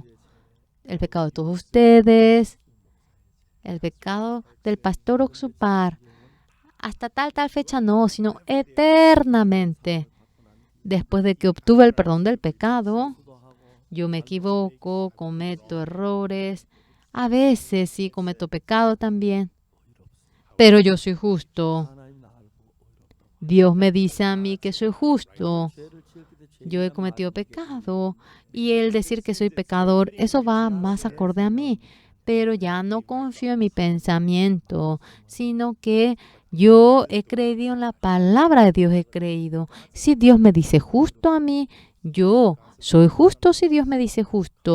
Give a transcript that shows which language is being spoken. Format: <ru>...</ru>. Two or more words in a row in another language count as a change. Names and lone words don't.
<es>El pecado de todos ustedes, el pecado del pastor Oxupar, hasta tal fecha no, sino eternamente. Después de que obtuve el perdón del pecado, yo me equivoco, cometo errores, a veces sí cometo pecado también, pero yo soy justo.</es> <ko>하나님 나를 보고 의롭다고.</ko> <es>Dios me dice a mí que soy justo.</es> <ko>죄를 지을 때</ko> <es>Yo he cometido pecado y el decir que soy pecador, eso va más acorde a mí. Pero ya no confío en mi pensamiento, sino que yo he creído en la palabra de Dios, he creído. Si Dios me dice justo a mí, yo soy justo si Dios me dice justo.</es>